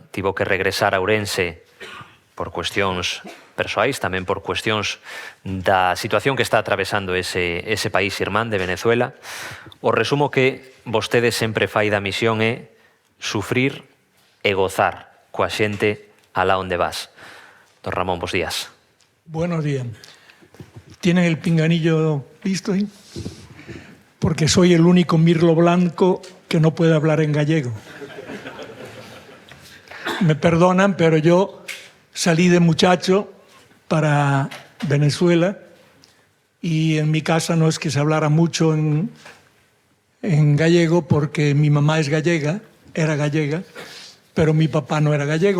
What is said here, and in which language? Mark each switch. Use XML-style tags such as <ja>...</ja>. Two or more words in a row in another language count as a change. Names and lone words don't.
<gl>Tivo que regresar a Ourense por cuestións persoais, tamén por cuestións da situación que está atravesando ese país irmán de Venezuela. O resumo que vostede sempre fai da misión é sufrir e gozar coa xente alá onde vas. Don Ramón, bos días.</gl> <es>Buenos días. ¿Tienen el pinganillo listo ahí? Porque soy el único mirlo blanco que no puede hablar en gallego. Me perdonan, pero yo salí de muchacho para Venezuela y en mi casa no es que se hablara mucho en gallego porque mi mamá es gallega, era gallega, pero mi papá no era gallego.</es>